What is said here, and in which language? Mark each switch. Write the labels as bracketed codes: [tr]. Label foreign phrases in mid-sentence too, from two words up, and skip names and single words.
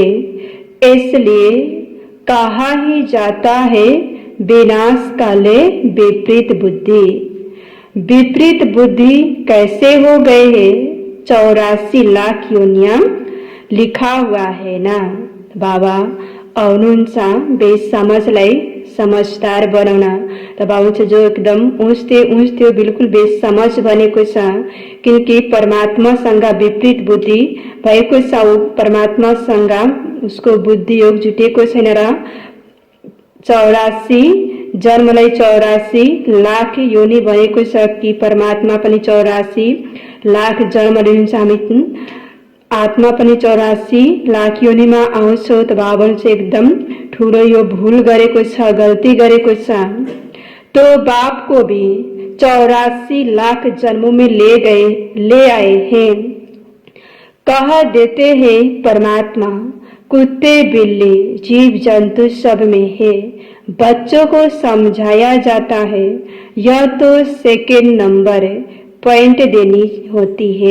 [hi] इसलिए कहा ही जाता है [sa] विनाश काले विपरीत बुद्धि। [hi] विपरीत बुद्धि कैसे हो गए है? 84 लाख योनियां लिखा हुआ है ना। [ne] बाबा आउनुहुन्छ बेसमझलाई समझदार बनाउन। त बाबा जो एकदम ऊँच्थ्यो बिल्कुल बेसमझ बनेको छ, किनकि परमात्मासँग विपरीत बुद्धि भएको छ। परमात्मासँग उसको बुद्धि योग जुटेको छैन र 84 जन्मलाई 84 लाख योनि बनेको छ कि परमात्मा पनि 84 लाख जन्म लिनुहुन्छ। हामी आत्मा पनि 84 लाख योनिमा आउँछौं। त बाबा चाहिँ एकदम ठुलो यो भूल गरेको छ, गल्ती गरेको छ। [hi] तो बाप को भी 84 लाख जन्मों में ले आए हैं। कह देते हैं परमात्मा कुत्ते बिल्ली जीव जंतु सब में है। बच्चों को समझाया जाता है, यह तो सेकेंड नंबर पॉइंट देनी होती है।